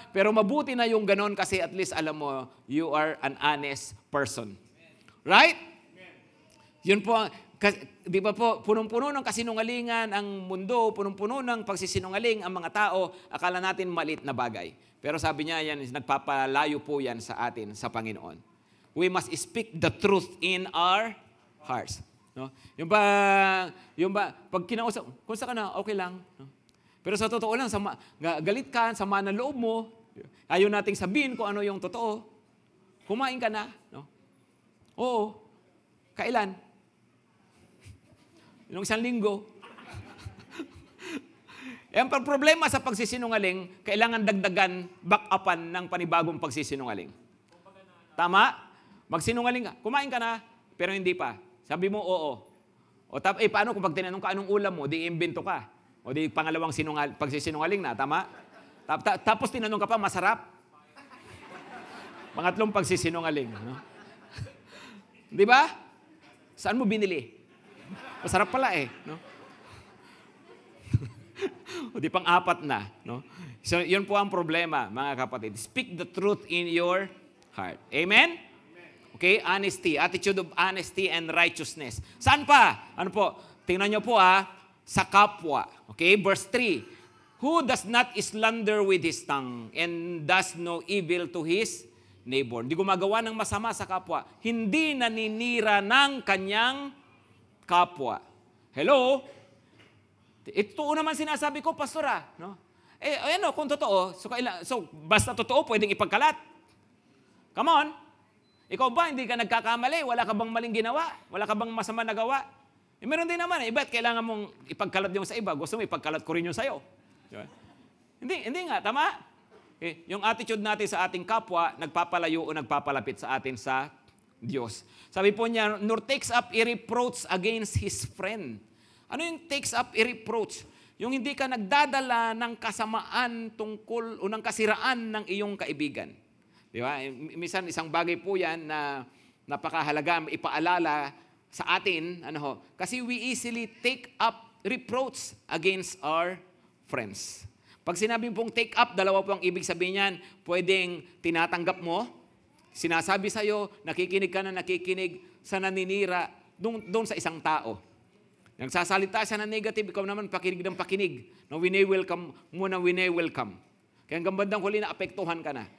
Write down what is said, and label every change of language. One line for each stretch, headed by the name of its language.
Filipino: Pero mabuti na yung ganon kasi at least alam mo,
English: you are an honest person.
Filipino: Right? Yun po, di ba po, punong-puno ng kasinungalingan ang mundo, punong-puno ng pagsisinungaling ang mga tao, akala natin maliit na bagay. Pero sabi niya, yan, nagpapalayo po yan sa atin, sa Panginoon.
English: We must speak the truth in our hearts.
Filipino: No? Yung ba, pag kinausap, kung saan ka na, okay lang. No? Pero sa totoo lang, galit ka, sama ng loob mo, ayaw nating sabihin kung ano yung totoo, kumain ka na. No? Oo. Kailan? Yung isang linggo. Ang problema sa pagsisinungaling, kailangan dagdagan, back-upan ng panibagong pagsisinungaling. Tama? Magsinungaling ka. Kumain ka na, pero hindi pa. Sabi mo, oo. O paano kung pag tinanong ka anong ulam mo, di imbento ka. O di pangalawang pagsisinungaling na, tama? Tapos tinanong ka pa, masarap. Pangatlong pagsisinungaling. No? Di ba? Saan mo binili? Masarap pala eh. No? O di pang-apat na. No? So, yun po ang problema, mga kapatid.
English: Speak the truth in your heart. Amen? Okay? Honesty. Attitude of honesty and righteousness.
Filipino: Saan pa? Ano po? Tingnan nyo po sa kapwa. Okay?
English: Verse 3. Who does not slander with his tongue and does no evil to his neighbor.
Filipino: Hindi gumagawa ng masama sa kapwa. Hindi naninira ng kanyang kapwa. Hello? Ito naman sinasabi ko, pastor no? Ano, kung totoo, so basta totoo, pwedeng ipagkalat.
English: Come on.
Filipino: Ikaw ba, hindi ka nagkakamali? Wala ka bang maling ginawa? Wala ka bang masama na gawa? Meron din naman. Iba't kailangan mong ipagkalat yung sa iba. Gusto mo ipagkalat ko rin yung sa'yo. Diba? Hindi nga, tama? Yung attitude natin sa ating kapwa, nagpapalayo o nagpapalapit sa atin sa Diyos. Sabi po niya,
English: nor takes up a reproach against his friend.
Filipino: Ano yung takes up a reproach? Yung hindi ka nagdadala ng kasamaan tungkol o ng kasiraan ng iyong kaibigan. Di ba? Minsan isang bagay po yan na napakahalaga ipaalala sa atin.
English: Kasi we easily take up reproach against our friends.
Filipino: Pag sinabi pong take up, dalawa po ang ibig sabihin niyan. Pwedeng tinatanggap mo, sinasabi sa'yo, nakikinig ka na nakikinig sa naninira doon sa isang tao. Nagsasalita siya ng negative, ikaw naman pakinig ng pakinig. No, welcome welcome. Kaya hanggang bandang huli na apektuhan ka na.